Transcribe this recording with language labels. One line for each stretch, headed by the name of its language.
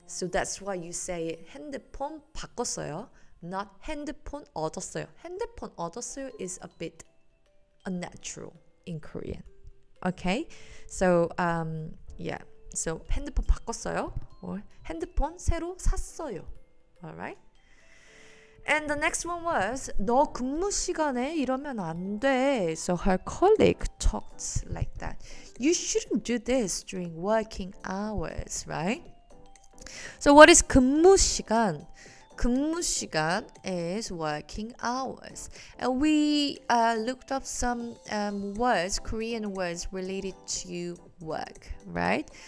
English: So that's why you say
Korean: 핸드폰 바꿨어요,
English: not
Korean: 핸드폰 얻었어요. 핸드폰 얻었어요
English: is a bit unnatural in Korean. Okay, so yeah, so
Korean: 핸드폰 바꿨어요
English: or
Korean: 핸드폰 새로 샀어요.
English: Alright. And the next one was
Korean: 너 근무 시간에 이러면 안 돼.
English: So her colleague talked like that. You shouldn't do this during working hours, right? So what is 근무 시간? 근무 시간 is working hours. And we looked up some words, Korean words related to work, right?